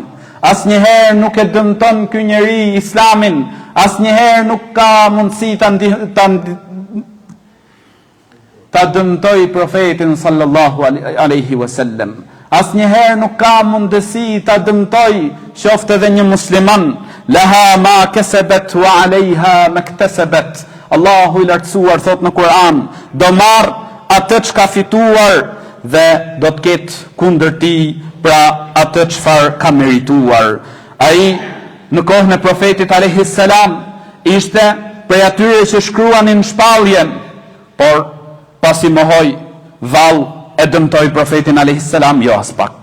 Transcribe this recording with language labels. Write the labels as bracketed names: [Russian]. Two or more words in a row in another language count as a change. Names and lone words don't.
[Albanian] Asnjëherë nuk e dëmton ky njeri Islamin. Asnjëherë nuk ka mundësi ta dëmtoj profetin [Arabic] صلى الله عليه وسلم. [Albanian] Asnjëherë nuk ka mundësi ta dëmtoj qoftë edhe një musliman. [Arabic] لها ما كسبت وعليها ما اكتسبت. [Albanian] Allahu i lartësuar thot në Kur'an, do marr atë çka fituar dhe do të ketë kundër tij pra atë çfarë ka merituar. Ai në kohën e profetit [Arabic] عليه السلام [Albanian] ishte prej atyre që shkruanin shpalljen, por pasi mohoi, vallë e dëmtoi profetin [Arabic] عليه السلام [Albanian] jo as pak.